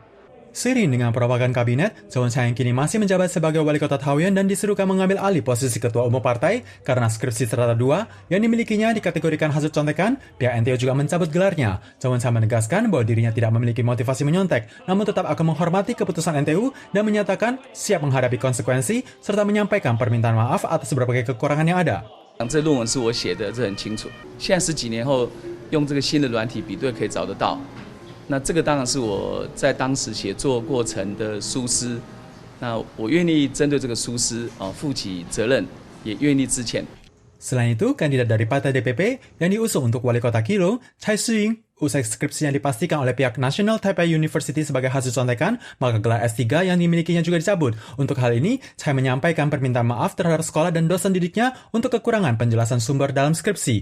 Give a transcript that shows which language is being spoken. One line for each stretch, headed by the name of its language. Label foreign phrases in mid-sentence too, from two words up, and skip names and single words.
Indonesian: Seiring dengan perombakan kabinet, Choi Sang kini masih menjabat sebagai wali kota Taoyuan dan diserukan mengambil alih posisi ketua umum partai karena skripsi serata 2 yang dimilikinya dikategorikan hasil contekan. Pihak NTO juga mencabut gelarnya. Choi Sang menegaskan bahwa dirinya tidak memiliki motivasi menyontek, namun tetap akan menghormati keputusan NTU dan menyatakan siap menghadapi konsekuensi serta menyampaikan permintaan maaf atas berbagai kekurangan yang ada.
Chinese: 这论文是我写的，这很清楚。现在10几年后，用这个新的软体比对可以找得到。那这个当然是我在当时写作过程的疏失，那我愿意针对这个疏失负起责任，也愿意致歉。
Indonesian: Selain itu, kandidat dari Partai DPP yang diusung untuk wali kota Kilo, Chai Su-ying, usai skripsinya dipastikan oleh pihak National Taipei University sebagai hasil contekan, maka gelar S3 yang dimilikinya juga dicabut. Untuk hal ini, Chai menyampaikan permintaan maaf terhadap sekolah dan dosen didiknya untuk kekurangan penjelasan sumber dalam skripsi.